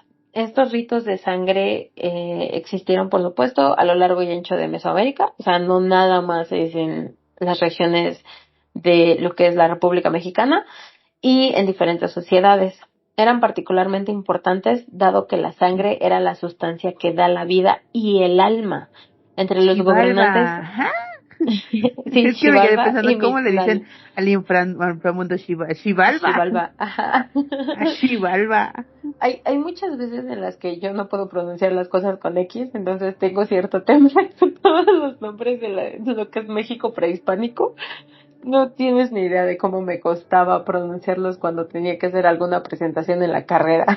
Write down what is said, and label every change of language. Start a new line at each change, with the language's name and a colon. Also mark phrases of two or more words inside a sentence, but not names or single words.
Spanish: Estos ritos de sangre existieron, por supuesto, a lo largo y ancho de Mesoamérica, o sea, no nada más es en las regiones de lo que es la República Mexicana, y en diferentes sociedades. Eran particularmente importantes dado que la sangre era la sustancia que da la vida y el alma. Entre los gobernantes, Xibalba. Ajá. sí, Es que me quedé Xibalba pensando y cómo le dicen Mictlal. al inframundo Xibalba. Xibalba, ajá. A Xibalba. Hay muchas veces en las que yo no puedo pronunciar las cosas con X, entonces tengo cierto temor con todos los nombres de lo que es México prehispánico. No tienes ni idea de cómo me costaba pronunciarlos cuando tenía que hacer alguna presentación en la carrera.